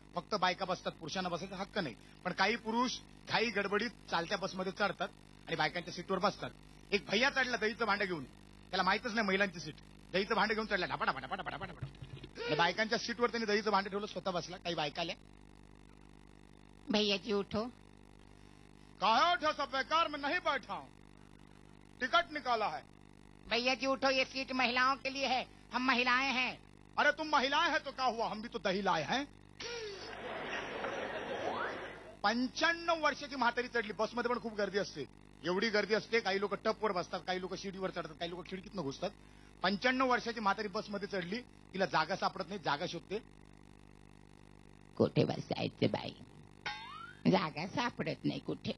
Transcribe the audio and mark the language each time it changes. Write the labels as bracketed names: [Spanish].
[Marathi] फक्त बायका बसतात, पुरुषांना बसायचा हक्क नाही. पण काही पुरुष घाई गडबडीत चालत्या बसमध्ये चढतात आणि बायकांच्या सीटवर बसतात. एक भैया चढला दहीचं भांडं घेऊन, त्याला माहितच नाही महिलांची सीट. दहीचं भांडं घेऊन चढला ढापा आणि बायकांच्या सीटवर त्यांनी दहीचं भांडं ठेवलं, स्वतः बसला. काही बायका आल्या, [Hindi] भैया जी उठो. कहा उठा, सब बेकार में नहीं बैठा हूं, टिकट निकाला है. भैया जी उठो, ये सीट महिलाओं के लिए है, हम महिलाएं हैं. अरे तुम महिलाएं हैं तो क्या हुआ, हम भी तो दही लाए हैं. [Marathi] 95 वर्षाची म्हातारी चढली. बसमध्ये पण खूप गर्दी असते. एवढी गर्दी असते, काही लोक टपवर बसतात, काही लोक शिडीवर चढतात, काही लोक खिडकीतनं घुसतात. 95 वर्षाची म्हातारी बसमध्ये चढली. तिला जागा सापडत नाही, जागा शोधते. कुठे बसायचं बाई, जागा सापडत नाही कुठे.